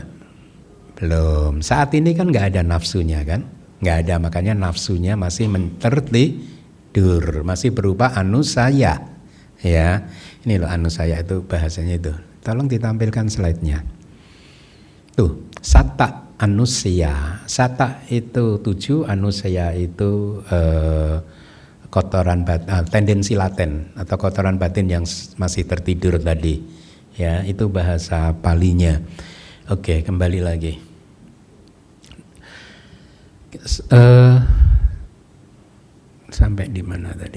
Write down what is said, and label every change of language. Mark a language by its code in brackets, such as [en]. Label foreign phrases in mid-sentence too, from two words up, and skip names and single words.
[id] Belum. Saat ini kan enggak ada nafsunya kan? Enggak ada, makanya nafsunya masih tertidur, masih berupa anusaya. Ya, ini loh anusaya itu bahasanya itu. Tolong ditampilkan slide-nya. Tuh, [pi] sata anusaya. [id] Sata itu 7, anusaya itu kotoran batin, tendensi laten atau kotoran batin yang masih tertidur tadi. Ya, itu bahasa Palinya. Oke, kembali lagi. Sampai di mana tadi?